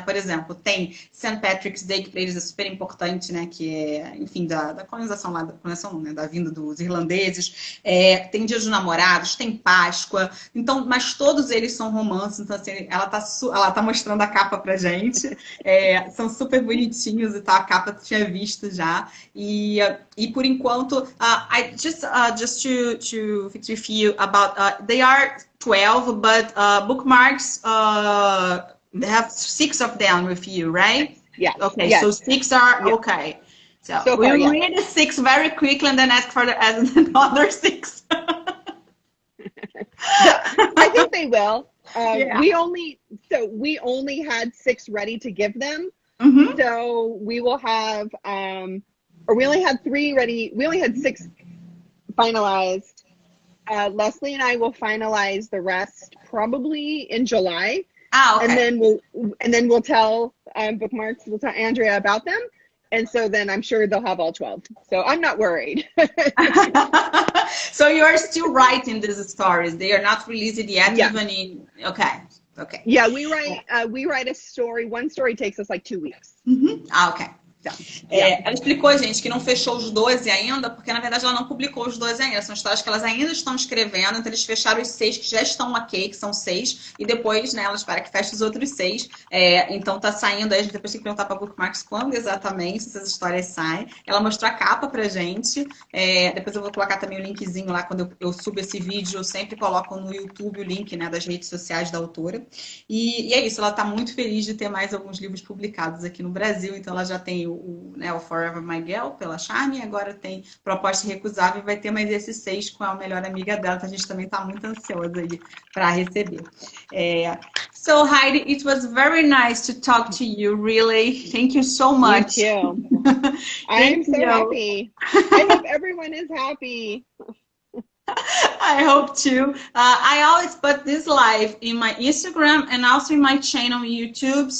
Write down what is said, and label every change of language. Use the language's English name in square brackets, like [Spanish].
[Portuguese] Por exemplo, tem St. Patrick's Day, que para eles é super importante, né? Que é, enfim, da colonização lá, da vinda dos irlandeses. Tem Dia dos Namorados, tem Páscoa, então, mas todos eles são romances, então assim, ela tá mostrando a capa pra gente. São super bonitinhos e tal. A capa eu tinha visto já. E por enquanto, [English] I just to fix with you about they are 12, but Bookmarks they have 6 of them with you, right? Yeah. Okay, yes. so 6 are okay. So far, we'll read the 6 very quickly and then ask for another 6. I think they will. Yeah. We only had 6 ready to give them. Mm-hmm. So we will have, or we only had 3 ready. We only had 6 finalized. Leslie and I will finalize the rest probably in July. Okay. And then we'll tell Bookmarks. We'll tell Andrea about them. And so then I'm sure they'll have all 12. So I'm not worried. So you are still writing these stories. They are not released yet, Yeah. even in... Okay. Yeah, we write a story. One story takes us like 2 weeks. Mm-hmm. Ok. [Portuguese] Então, ela explicou, gente, que não fechou os 12 ainda, porque na verdade ela não publicou os 12 ainda. São histórias que elas ainda estão escrevendo, então eles fecharam os 6 que já estão ok, que são 6, e depois, né, ela espera que feche os outros 6. Então tá saindo aí, a gente depois tem que perguntar pra Bookmarks quando exatamente essas histórias saem. Ela mostrou a capa pra gente, depois eu vou colocar também o linkzinho lá, quando eu subo esse vídeo, eu sempre coloco no YouTube o link, né, das redes sociais da autora. E é isso, ela tá muito feliz de ter mais alguns livros publicados aqui no Brasil, então ela já tem o Forever My Girl, pela Charme, agora tem Proposta Irrecusável e vai ter mais esses 6 com a melhor amiga dela, então a gente também está muito ansiosa aí para receber. [English] So, Heidi, it was very nice to talk to you, really. Thank you so much. You too. I'm so happy. I hope everyone is happy. I hope too. I always put this live in my Instagram and also in my channel on YouTube.